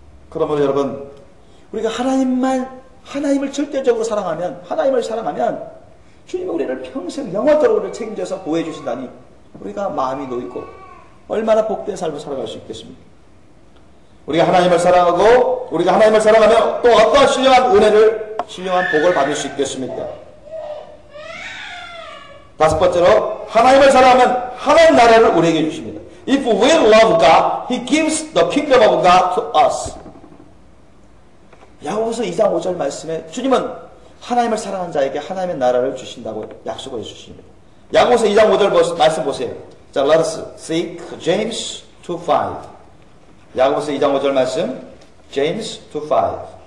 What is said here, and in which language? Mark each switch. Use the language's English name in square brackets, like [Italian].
[Korean] 그러므로 여러분 우리가 하나님을 절대적으로 사랑하면 하나님을 사랑하면 주님이 우리를 평생 영원토록 우리를 책임져서 보호해 주신다니 우리가 마음이 놓이고 얼마나 복된 삶을 살아갈 수 있겠습니까? 우리가 하나님을 사랑하고 우리가 하나님을 사랑하며 또 어떠한 신령한 복을 받을 수 있겠습니까? 다섯 번째로 하나님을 사랑하면 하나님 나라를 우리에게 주십니다. [English] If we love God, He gives the kingdom of God to us. [Korean] 야고보서 2장 5절 말씀에 주님은 하나님을 사랑하는 자에게 하나님의 나라를 주신다고 약속을 해주십니다. 야고보서 2장 5절 말씀 보세요. [English] 자, let us seek James 2:5. [Korean] 야고보서 2장 5절 말씀, James 2:5.